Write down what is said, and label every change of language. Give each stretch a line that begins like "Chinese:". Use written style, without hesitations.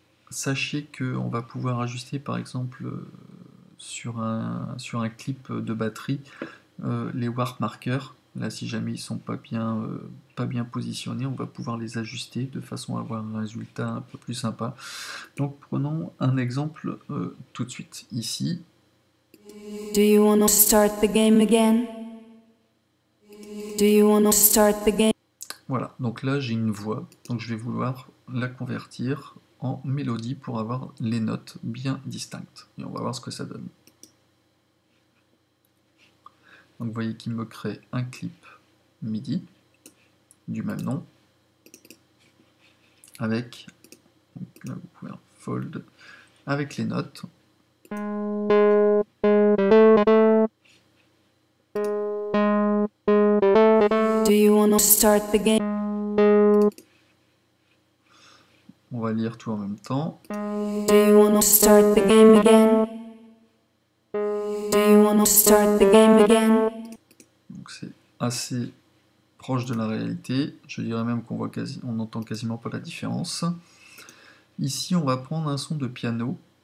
French: Sachez qu'on va pouvoir ajuster par exemple sur un clip de batterie les warp markers. Là, si jamais ils sont pas bien positionnés, on va pouvoir les ajuster de façon à avoir un résultat un peu plus sympa. Donc prenons un exemple tout de suite. Ici.
English: Do you want to start the game again? Do you want to start the game?
French: Voilà, donc là j'ai une voix, donc je vais vouloir la convertir en mélodie pour avoir les notes bien distinctes. Et on va voir ce que ça donne. Donc vous voyez qu'il me crée un clip MIDI du même nom, avec, donc là vous pouvez fold, avec les notes.
English: Do you want to start the game?
French: On va lire tout en même temps.
English: Do you want to start the game again? Do you want to start the game again?
French: Donc c'est assez proche de la réalité. Je dirais même qu'on voit on n'entend quasiment pas la différence. Ici, on va prendre un son de piano.